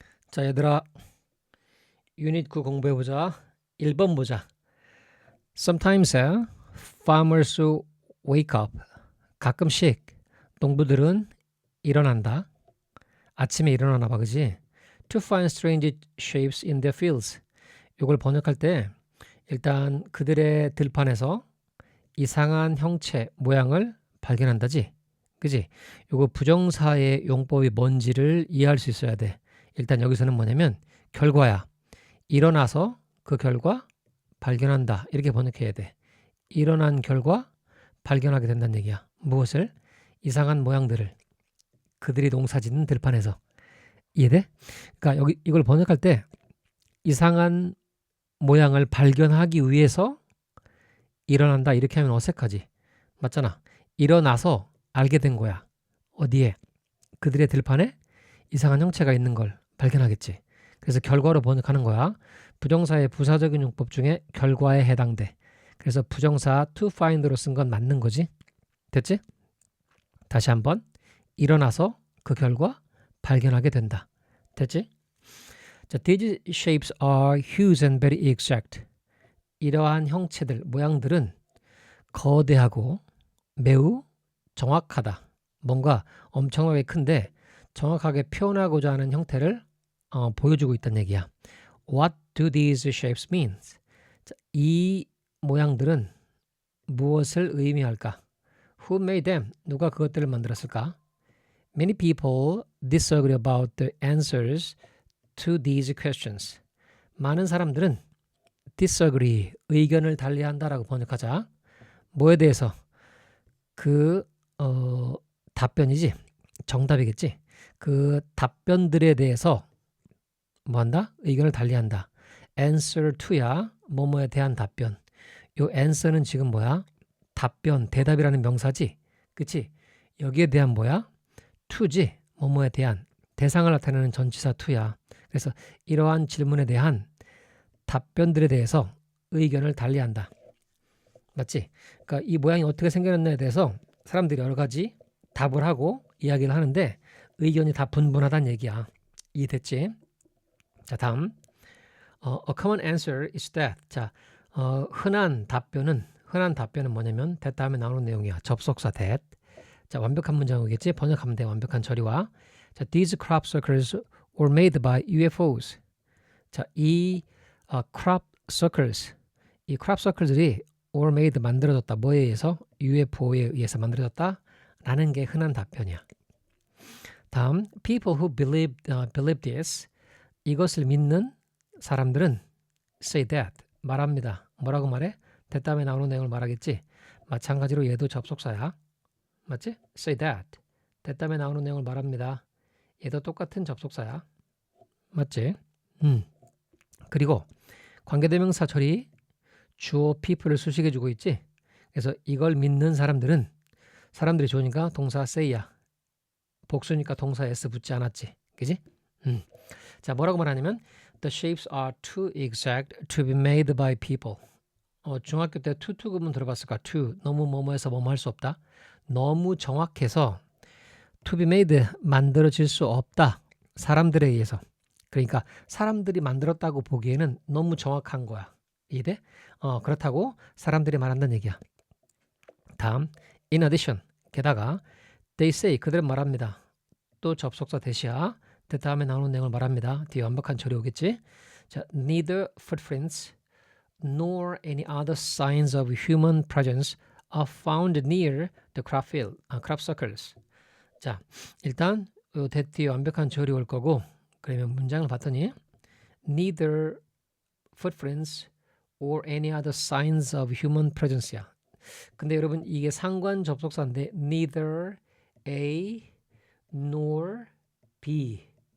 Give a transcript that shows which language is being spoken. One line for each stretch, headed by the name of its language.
Korean: 자, 얘들아, 유닛 9 공부해보자. 1번 보자.
English: Sometimes farmers wake up.
Korean: 가끔씩 농부들은 일어난다. 아침에 일어나나 봐, 그지?
English: To find strange shapes in their fields.
Korean: 이걸 번역할 때 일단 그들의 들판에서 이상한 형체, 모양을 발견한다지. 그지? 요거 부정사의 용법이 뭔지를 이해할 수 있어야 돼. 일단 여기서는 뭐냐면 결과야. 일어나서 그 결과 발견한다. 이렇게 번역해야 돼. 일어난 결과 발견하게 된다는 얘기야. 무엇을? 이상한 모양들을. 그들이 농사짓는 들판에서. 이해돼? 그러니까 여기 이걸 번역할 때 이상한 모양을 발견하기 위해서 일어난다. 이렇게 하면 어색하지. 맞잖아. 일어나서 알게 된 거야. 어디에? 그들의 들판에 이상한 형체가 있는 걸 발견하겠지. 그래서 결과로 번역하는 거야. 부정사의 부사적인 용법 중에 결과에 해당돼. 그래서 부정사 to find로 쓴 건 맞는 거지. 됐지? 다시 한번. 일어나서 그 결과 발견하게 된다. 됐지?
English: 자, these shapes are huge and very exact.
Korean: 이러한 형체들, 모양들은 거대하고 매우 정확하다. 뭔가 엄청나게 큰데 정확하게 표현하고자 하는 형태를 보여주고 있다는 얘기야.
English: What do these shapes mean?
Korean: 자, 이 모양들은 무엇을 의미할까?
English: Who made them?
Korean: 누가 그것들을 만들었을까?
English: Many people disagree about the answers to these questions.
Korean: 많은 사람들은 disagree, 의견을 달리한다라고 번역하자. 뭐에 대해서? 그 답변이지. 정답이겠지. 그 답변들에 대해서 뭐한다? 의견을 달리한다. answer to야. 뭐뭐에 대한 답변. 요 answer는 지금 뭐야? 답변, 대답이라는 명사지. 그치? 여기에 대한 뭐야? to지. 뭐뭐에 대한 대상을 나타내는 전치사 to야. 그래서 이러한 질문에 대한 답변들에 대해서 의견을 달리한다. 맞지? 그러니까 이 모양이 어떻게 생겨났냐에 대해서 사람들이 여러 가지 답을 하고 이야기를 하는데 의견이 다 분분하다는 얘기야. 이해됐지? 자, 다음.
English: A common answer is that.
Korean: 자, 흔한 답변은 뭐냐면 that 다음에 나오는 내용이야. 접속사 that. 자, 완벽한 문장이겠지? 번역하면 돼. 완벽한 처리와.
English: 자, these crop circles were made by UFOs.
Korean: 자, 이 crop circles들이 were made 만들어졌다. 뭐에 의해서? UFO에 의해서 만들어졌다. 라는 게 흔한 답변이야.
English: 다음, people who believe this.
Korean: 이것을 믿는 사람들은 say that. 말합니다. 뭐라고 말해? that 다음에 나오는 내용을 말하겠지. 마찬가지로 얘도 접속사야. 맞지? say that. that 다음에 나오는 내용을 말합니다. 얘도 똑같은 접속사야. 맞지? 그리고 관계대명사 처리 주어 people을 수식해주고 있지. 그래서 이걸 믿는 사람들이 좋으니까 동사 say야. 복수니까 동사 s 붙지 않았지. 그지? 자, 뭐라고 말하냐면
English: the shapes are too exact to be made by people.
Korean: 중학교 때 to 구문 들어봤을까? to 너무 뭐뭐해서 뭐뭐 할 수 없다. 너무 정확해서 to be made 만들어질 수 없다. 사람들에 의해서. 그러니까 사람들이 만들었다고 보기에는 너무 정확한 거야. 이해돼? 그렇다고 사람들이 말한다는 얘기야.
English: 다음, in addition.
Korean: 게다가
English: they say
Korean: 그들은 말합니다. 또 접속사 대시야. 그 다음에 나오는 내용을 말합니다. 뒤에 완벽한 처리 오겠지?
English: 자, neither footprints nor any other signs of human presence are found near the crop circles.
Korean: 자, 일단 요 뒤에 완벽한 처리 올 거고 그러면 문장을 봤더니
English: neither footprints or any other signs of human presence야.
Korean: 근데 여러분 이게 상관 접속사인데
English: neither A nor B.